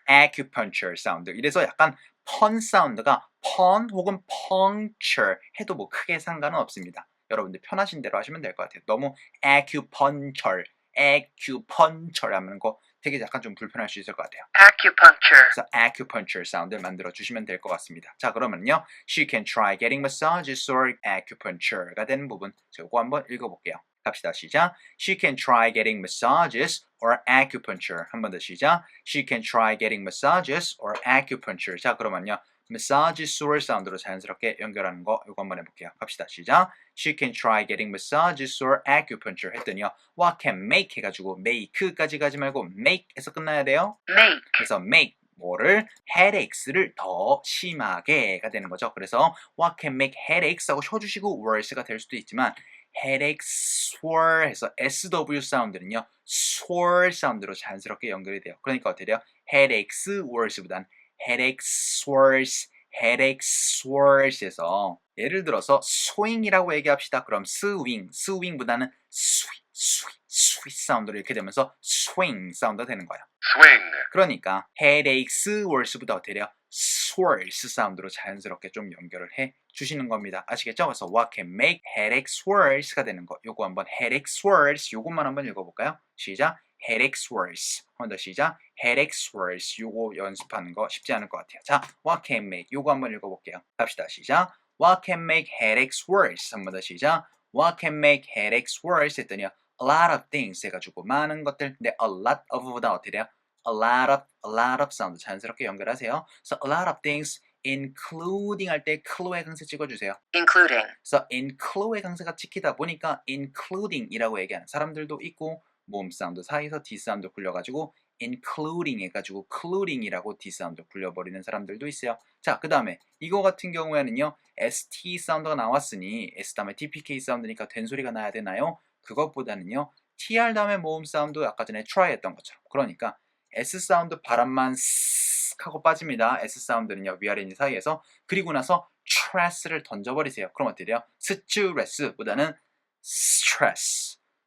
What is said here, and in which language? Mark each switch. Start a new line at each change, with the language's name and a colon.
Korean: acupuncture 사운드. 이래서 약간 펀 사운드가 펀 혹은 puncture 해도 뭐 크게 상관은 없습니다. 여러분들 편하신 대로 하시면 될 것 같아요. 너무 acupuncture 하는 거 되게 약간 좀 불편할 수 있을 것 같아요.
English: Acupuncture.
Korean: 그래서 acupuncture 사운드를 만들어 주시면 될 것 같습니다. 자, 그러면요.
English: She can try getting massages or acupuncture
Korean: 가 되는 부분. 자, 이거 한번 읽어볼게요. 갑시다. 시작.
English: She can try getting massages or acupuncture.
Korean: 한 번 더 시작.
English: She can try getting massages or acupuncture.
Korean: 자, 그러면요. massage sore 사운드로 자연스럽게 연결하는 거 이거 한번 해볼게요. 갑시다. 시작.
English: She can try getting massages or acupuncture
Korean: 했더니요. what can make 해가지고 make까지 가지 말고 make에서 끝나야 돼요.
English: Make.
Korean: 그래서 make 뭐를 headaches를 더 심하게가 되는 거죠. 그래서 what can make headaches 하고 쉬어주시고 worse가 될 수도 있지만 headache sore 해서 SW 사운드는요. sore 사운드로 자연스럽게 연결이 돼요. 그러니까 어떻게 돼요? headaches worse보단 headaches worse, headaches worse에서 예를 들어서 swing이라고 얘기합시다. 그럼 swing보다는 sweet 사운드로 이렇게 되면서 swing 사운드가 되는 거예요.
English: Swing.
Korean: 그러니까 headaches worse보다 어떻게 돼요? worse 사운드로 자연스럽게 좀 연결을 해 주시는 겁니다. 아시겠죠?
English: 그래서 what can make headaches worse가 되는 거.
Korean: 요거 한번 headaches worse 요것만 한번 읽어볼까요? 시작. headaches worse. 한 번 더 시작. headaches worse. 요거 연습하는 거 쉽지 않을 것 같아요. 자, what can make 요거 한번 읽어볼게요. 갑시다. 시작.
English: what can make headaches worse.
Korean: 한 번 더 시작.
English: what can make headaches worse
Korean: 했더니요.
English: a lot of things
Korean: 해가지고 많은 것들. 근데 a lot of보다 어떻게 돼요? a lot of 사운드 자연스럽게 연결하세요.
English: So a lot of things including
Korean: 할 때 clue의 강세 찍어주세요.
English: Including.
Korean: 그래서 include의 강세가 찍히다 보니까 including이라고 얘기하는 사람들도 있고 모음 사운드 사이에서 D 사운드 굴려가지고 including 해가지고 cluding이라고 D 사운드 굴려버리는 사람들도 있어요. 자, 그 다음에 이거 같은 경우에는요. ST 사운드가 나왔으니 S 다음에 TPK 사운드니까 된 소리가 나야 되나요? 그것보다는요. TR 다음에 모음 사운드 아까 전에 try 했던 것처럼 그러니까 S 사운드 바람만 쓱 하고 빠집니다. S 사운드는요. 위아래니 사이에서 그리고 나서 stress를 던져버리세요. 그럼 어떻게 돼요?
English: stress보다는 stress